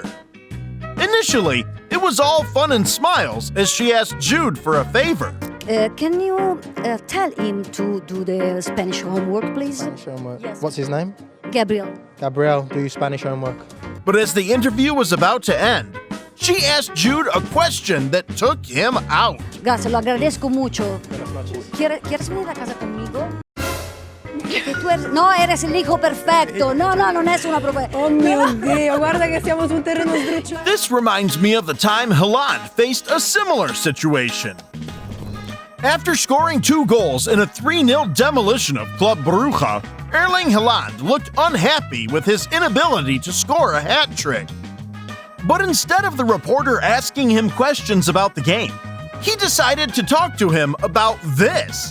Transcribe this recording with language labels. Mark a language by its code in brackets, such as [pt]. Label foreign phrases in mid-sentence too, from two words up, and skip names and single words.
[en] Initially, it was all fun and smiles as she asked Jude for a favor. Can you tell him to do the Spanish homework, please? Spanish homework. Yes. What's his name? Gabriel. Gabriel, do your Spanish homework. But as the interview was about to end, she asked Jude a question that took him out. [es] Gracias, lo agradezco mucho. ¿Quieres venir a casa conmigo? No, eres el hijo perfecto. No, non es una propuesta. [it] Oh mio Dio, guarda che siamo su un terreno sdrucciolato. [en] This reminds me of the time Haaland faced a similar situation. After scoring 2 goals in a 3-0 demolition of Club Brugge, Erling Haaland looked unhappy with his inability to score a hat trick. But instead of the reporter asking him questions about the game, he decided to talk to him about this.